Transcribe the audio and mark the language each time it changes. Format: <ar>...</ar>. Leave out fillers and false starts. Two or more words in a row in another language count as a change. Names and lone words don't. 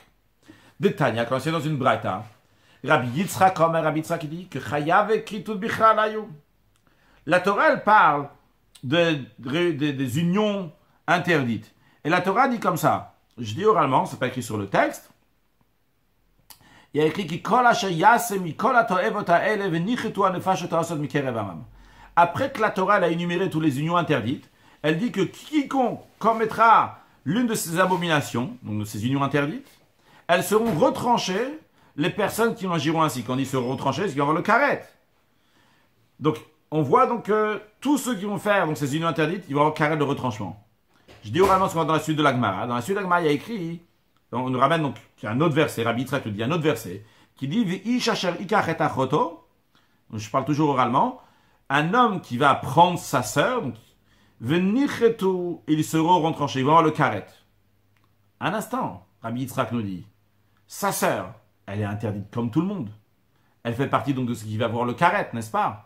<fr>Détail, quand c'est dans une braïta, Rabbi Yitzhak, comme Rabbi Yitzhak, il dit que chayav écrit tout</fr> <he>בכלל היו.</he> <fr>La Torah, elle parle des unions interdites. Et la Torah dit comme ça. Je dis oralement, c'est pas écrit sur le texte. Il y a écrit</fr> <he>כי כל אשר יעשה מ כל התועבות האלה ונכרתו הנפשות העושות מקרב עמם.</he> <fr>Après que la Torah a énuméré toutes les unions interdites, elle dit que quiconque commettra l'une de ces abominations, donc de ces unions interdites, elles seront retranchées, les personnes qui en agiront ainsi. Quand ils seront retranchés, c'est qu'ils vont avoir le karet. Donc, on voit donc que tous ceux qui vont faire donc, ces unions interdites, ils vont avoir le karet de retranchement. Je dis oralement ce qu'on va dans la suite de l'Agmara. Dans la suite de l'Agmara, il y a écrit, on nous ramène donc, il y a un autre verset, Rabbi Yitzhak nous dit un autre verset, qui dit,</fr> <he>ואיש אשר יקח את אחתו,</he> <fr>je parle toujours oralement, un homme qui va prendre sa sœur, donc, venichetu, ils seront retranchés, ils vont avoir le karet. Un instant, Rabbi Yitzhak nous dit, sa sœur, elle est interdite comme tout le monde. Elle fait partie donc de ce qui va avoir le karet, n'est-ce pas?</fr>